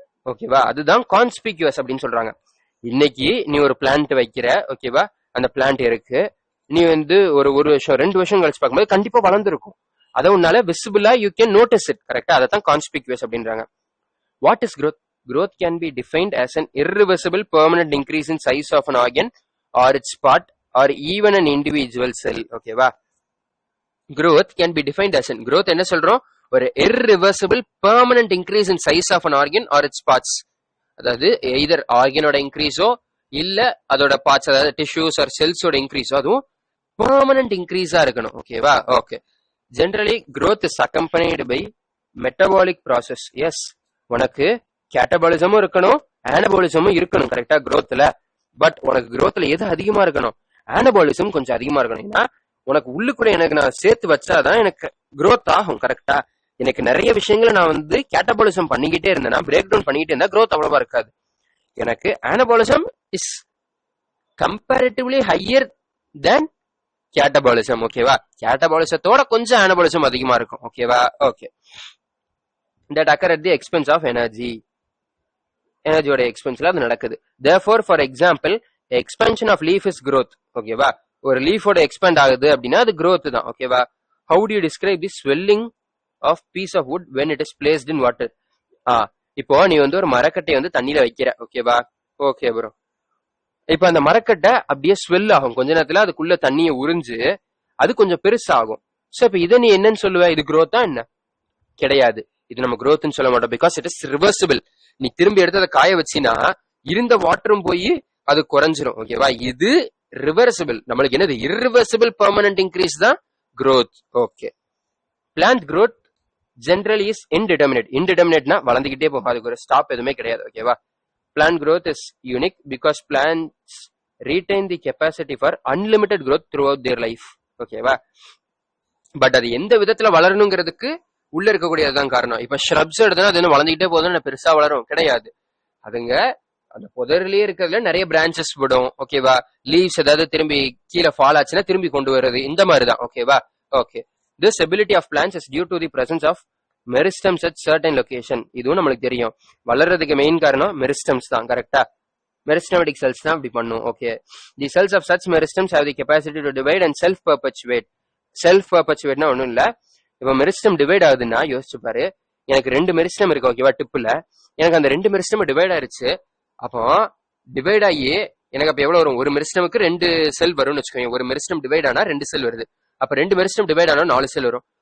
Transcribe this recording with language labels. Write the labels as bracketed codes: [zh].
[ta] ஓகேவா, அதுதான் கான்ஸ்பிக்யூஸ் அப்படின்னு சொல்றாங்க. இன்னைக்கு நீ ஒரு பிளான்ட் வைக்கிற, ஓகேவா, அந்த பிளான்ட் இருக்கு, நீ வந்து ஒரு வருஷம் 2 வருஷம் கழிச்சு பார்க்கும்போது கண்டிப்பா வளர்ந்துருக்கும். அதை உன்னால விசிபிளா [en] You can notice it. [ta] கரெக்டா, அதான் கான்ஸ்பிக்யூஸ் அப்படின்றாங்க. [en] What is growth? Growth can be defined as an irreversible permanent increase in size of an organ or its part or even an individual cell. ஓகேவா, growth can be defined as an, growth [ta] என்ன சொல்றோம், ஒரு [en] irreversible permanent increase in size of an organ or its parts. [ta] அதாவது either ஆர்கனோட இன்க்ரீஸோ இல்ல அதோட parts, அதாவது tissues R செல்ஸோட இன்க்ரீஸோ, அதுவும் permanent இன்க்ரீஸா இருக்கணும். ஓகேவா, okay. [en] Generally growth is accompanied by metabolic process. [ta] S, உனக்கு கேட்டபாலிசமும் இருக்கணும், ஆனபாலிசமும் இருக்கணும். கரெக்டா, growthல. பட் உனக்கு growthல எது அதிகமா இருக்கணும், ஆனபாலிசம் கொஞ்சம் அதிகமா இருக்கணும். ஏன்னா உனக்கு உள்ளுக்குள்ள எனக்கு நான் சேர்த்து வச்சாதான் எனக்கு growth ஆகும். கரெக்டா, எனக்கு நிறைய விஷயங்களை நான் வந்து கேட்டபாலிசம் பண்ணிக்கிட்டே இருந்தேன்னா, பிரேக் டவுன் பண்ணிக்கிட்டே இருந்தா growth அவ்வளவா இருக்காது. [en] எனக்கு anabolism is comparatively higher than catabolism. [ta] ஓகேவா, கேட்டபாலிசத்தோட கொஞ்சம் ஆனபாலிசம் அதிகமா இருக்கும். ஓகேவா, okay. [en] that occur at the expense of energy. [ta] எனர்ஜியோட எக்ஸ்பென்ஸ்ல அது நடக்குது. [en] therefore for example expansion of leaf is growth. [ta] ஓகேவா, ஒரு லீஃபோட எக்ஸ்பேண்ட் ஆகுது அப்படின்னா அது growth தான். [en] ஓகேவா, how do you describe the swelling of piece of wood when it is placed in water? [ta] இப்போ நீ வந்து ஒரு மரக்கட்டையை வந்து தண்ணியில வைக்கிற. ஓகேவா, ஓகே ப்ரோ. இப்ப அந்த மரக்கட்டை அப்படியே ஸ்வெல் ஆகும், கொஞ்ச நேரத்துல அதுக்குள்ள தண்ணியை உறிஞ்சு அது கொஞ்சம் பெருசாகும். சோ இப்ப இதை நீ என்னன்னு சொல்லுவ, இது growth என்ன? கிடையாது, இது நம்ம growthன்னு சொல்ல மாட்டோம். [en] Because it is reversible. [ta] நீ திரும்பி எடுத்து அதை காய வச்சினா இருந்த வாட்டரும் போய் அது குறைஞ்சிரும். ஓகேவா, இது ரிவர்சிபிள். நம்மளுக்கு என்னது, [en] irreversible permanent increase [ta] தான் growth. Okay. [en] plant growth generally is indeterminate. [ta] indeterminateனா வளர்ந்துகிட்டே போகும், அதுக்கு ஒரு ஸ்டாப் எதுவுமே கிடையாது. [en] ஓகேவா, plant growth is unique because plants retain the capacity for unlimited growth throughout their life. [ta] ஓகேவா, பட் அது எந்த விதத்துல வளரணுங்கிறதுக்கு உள்ள இருக்கக்கூடியதுதான் காரணம். இப்ப ஷ்ரப்ஸ் எடுத்தா அது வளர்ந்துகிட்டே போதும், பெருசா வளரும் கிடையாது. அதுங்க அந்த புதர்லயே இருக்கிறதுல நிறைய பிரான்சஸ் விடும். ஓகேவா, லீவ்ஸ் ஏதாவது திரும்பி கீழே ஃபால் ஆச்சுன்னா திரும்பி கொண்டு வருது, இந்த மாதிரிதான். ஓகேவா, okay. [en] This ability of plants is due to the presence of meristems at certain location. [ta] இதுவும் நம்மளுக்கு தெரியும், வளர்றதுக்கு மெயின் காரணம் மெரிஸ்டம்ஸ் தான். கரெக்டா, மெரிஸ்டமேட்டிக் செல்ஸ் தான் இப்படி பண்ணும். Okay. [en] The cells of such meristems have the capacity to divide and self perpetuate. [ta] Self பர்பச்சுவேட்னா ஒன்றும் இல்ல, இப்ப மெரிஸ்டம் டிவைட் ஆகுதுன்னா யோசிச்சு பாரு, எனக்கு 2 மெரிஸ்டம் இருக்கு. ஓகேவா, டிப்புல எனக்கு அந்த 2 மெரிஸ்டம் டிவைட் ஆயிருச்சு. அப்போ டிவைட் ஆகி எனக்கு அப்ப எவ்வளவு வரும், ஒரு மெரிஸ்டமுக்கு 2 செல் வரும்னு வச்சுக்கோங்க. ஒரு மெரிஸ்டம் டிவைட் ஆனா 2 செல் வருது. அப்ப 2 மெரிஸ்டம் டிவைட் ஆனா 4 செல் வரும்.